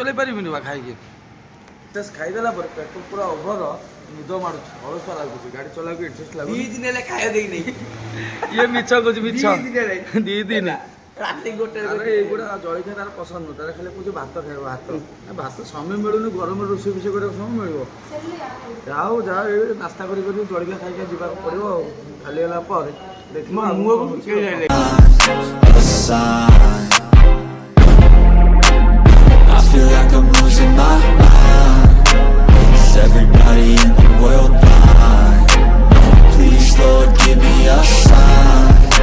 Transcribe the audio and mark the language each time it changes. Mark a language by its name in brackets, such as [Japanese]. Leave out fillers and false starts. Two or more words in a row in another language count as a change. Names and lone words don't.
[Odia] ଚଲେଇ ପାରିବିନି ବା ଖାଇକି ଜଷ୍ଟ ଖାଇଦେଲା ପରେ ପେଟ ପୁରା ଓଭର ନିଦ ମାରୁଛି ଅଳସୁଆ ଲାଗୁଛି ଗାଡ଼ି ଚଲାଇବାକୁ ଇଣ୍ଟରେଷ୍ଟ ଲାଗୁଛି 2 ଦିନ ହେଲେ ଖାଇବା ଦେଇକି ନେଇ ଇଏ ମିଛ କହୁଛି ମିଛ 2 ଦିନ ରାତି ଗୋଟେ ଏଗୁଡ଼ା ଜଳଖିଆ ତାର ପସନ୍ଦ ନୁହଁ ତାର ଖାଲି କହୁଛି ଭାତ ଖାଇବ ଭାତ ସମୟ ମିଳୁନି ଗରମରେ ରୋଷେଇ ଫୋଷେଇ କରିବାକୁ ସମୟ ମିଳିବ ଯାଉ ଯାଉ ଏ ନାସ୍ତା କରି ଜଳଖିଆ ଖାଇକି ଯିବାକୁ ପଡ଼ିବ ଆଉ ଖାଲି ହେଲା ପରେ ଦେଖିବା ମୁହଁକୁ [English] a sign. I feel like I'm losing my mind. Is everybody in the world blind? Please, Lord, give me a sign.